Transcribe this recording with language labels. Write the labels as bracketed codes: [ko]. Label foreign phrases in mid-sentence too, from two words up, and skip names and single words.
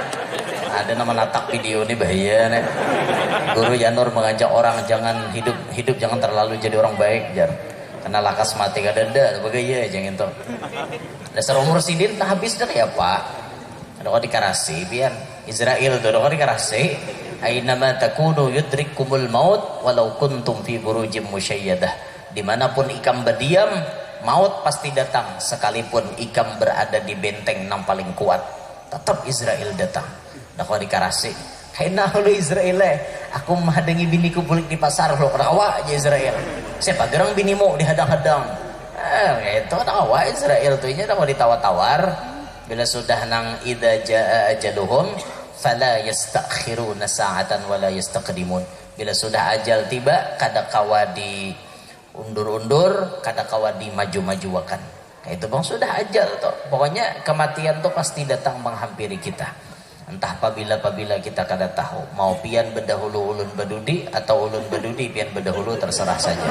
[bjn] Ada nama natak video ini bahaya nih. Guru Yanur mengajak orang jangan hidup jangan terlalu jadi orang baik jar. Karena lakas mati kada ada begaya jangan itu. Dasar umur sidin tak habis dah ya Pak. Ada kau dikarasi pian Israel tuh ada kau dikarasi. [ar] أينما تكونوا يدرككم الموت ولو كنتم في بروج مشيدة. [bjn] Dimanapun ikam berdiam maut pasti datang sekalipun ikam berada di benteng yang paling kuat. Tetap Israel datang. Dah kau dikarasi. Kaina lu Israel aku menghadangi biniku bulik di pasar lo rawa aja Israel. Siapa gerang binimu dihadang-hadang. Itu rawa Israel tuh nya mau ditawar-tawar. Bila sudah nang [ar] إذا جاء أجلهم فلا يستأخرون ساعة ولا يستقدمون. [bjn] Bila sudah ajal tiba kada kawa di undur-undur, kada kawa di maju-majuakan. Itu bang sudah ajal tuh. Pokoknya kematian tuh pasti datang menghampiri kita. Entah apabila kita kada tahu mau pian berdahulu ulun badudi atau ulun badudi pian berdahulu terserah saja.